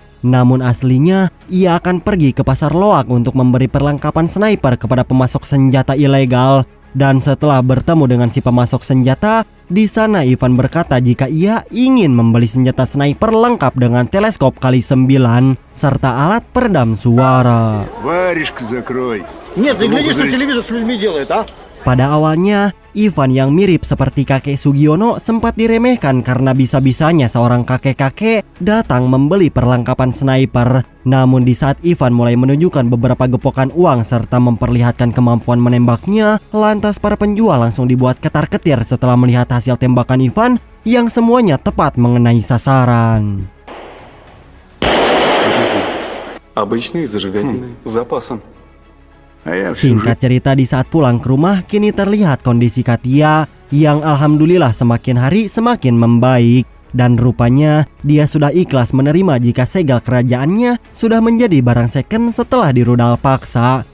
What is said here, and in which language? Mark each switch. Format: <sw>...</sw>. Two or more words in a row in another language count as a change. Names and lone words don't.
<id>Namun aslinya, ia akan pergi ke pasar loak untuk memberi perlengkapan sniper kepada pemasok senjata ilegal. Dan setelah bertemu dengan si pemasok senjata, di sana Ivan berkata jika ia ingin membeli senjata sniper lengkap dengan teleskop kali 9 serta alat peredam suara.</id> <ru>Варежку закрой.</ru> <id>Pada awalnya, Ivan yang mirip seperti kakek Sugiono sempat diremehkan karena bisa-bisanya seorang kakek-kakek datang membeli perlengkapan sniper. Namun di saat Ivan mulai menunjukkan beberapa gepokan uang serta memperlihatkan kemampuan menembaknya, lantas para penjual langsung dibuat ketar-ketir setelah melihat hasil tembakan Ivan yang semuanya tepat mengenai sasaran.</id> <ru>Обычные зажигательные с запасом.</ru> <id>Singkat cerita, di saat pulang ke rumah, kini terlihat kondisi Katia yang alhamdulillah semakin hari semakin membaik. Dan rupanya dia sudah ikhlas menerima jika segel kerajaannya sudah menjadi barang second setelah dirudal paksa.</id>